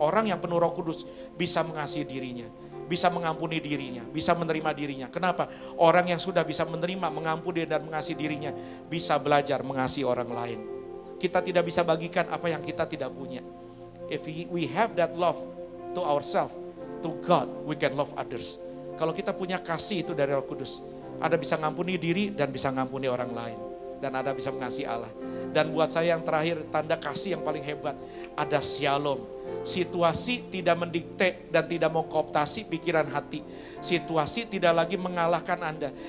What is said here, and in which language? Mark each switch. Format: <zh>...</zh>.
<id>Orang yang penuh Roh Kudus bisa mengasihi dirinya, bisa mengampuni dirinya, bisa menerima dirinya. Kenapa? Orang yang sudah bisa menerima, mengampuni, dan mengasihi dirinya, bisa belajar mengasihi orang lain. Kita tidak bisa bagikan apa yang kita tidak punya.</id> <en>If we have that love to ourselves, to God, we can love others.</en> <id>Kalau kita punya kasih itu dari Roh Kudus, Anda bisa ngampuni diri dan bisa ngampuni orang lain. Dan Anda bisa mengasihi Allah. Dan buat saya yang terakhir, tanda kasih yang paling hebat, ada shalom. Situasi tidak mendikte dan tidak mengkooptasi pikiran hati. Situasi tidak lagi mengalahkan Anda.</id>